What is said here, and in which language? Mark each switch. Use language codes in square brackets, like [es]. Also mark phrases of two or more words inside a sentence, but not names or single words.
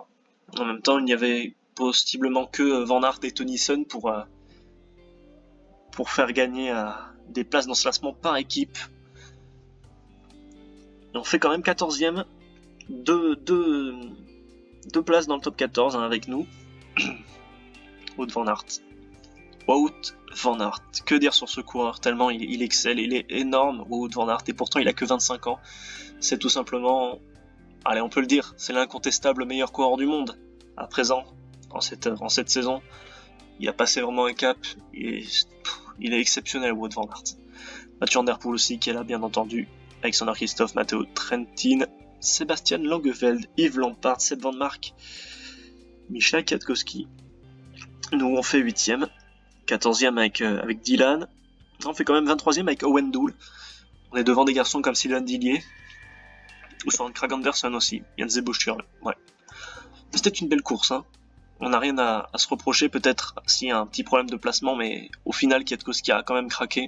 [fr] En même temps, il n'y avait possiblement que Van Aert et Tennyson pour faire gagner des places dans ce classement par équipe. Et on fait quand même 14e, deux places dans le top 14 hein, avec nous. Wout van Aert. Wout van Aert. Que dire sur ce coureur, tellement il excelle, il est énorme, Wout van Aert, et pourtant il a que 25 ans. C'est tout simplement, allez on peut le dire, c'est l'incontestable meilleur coureur du monde. À présent, en cette saison, il a passé vraiment un cap, il est exceptionnel Wout van Aert. Mathieu Van Der Poel aussi qui est là bien entendu, Alexander Christophe, Matteo Trentin, Sébastien Langeveld, Yves Lampard, Seb Van Mark, Michal Kwiatkowski. Nous on fait 8ème, 14ème avec Dylan. On fait quand même 23ème avec Owen Dool. On est devant des garçons comme Sylvain Dillier, ou Søren Kragh Andersen aussi, Jens Zebuschur. Ouais. C'était une belle course. Hein. On n'a rien à se reprocher, peut-être s'il y a un petit problème de placement, mais au final Kwiatkowski a quand même craqué.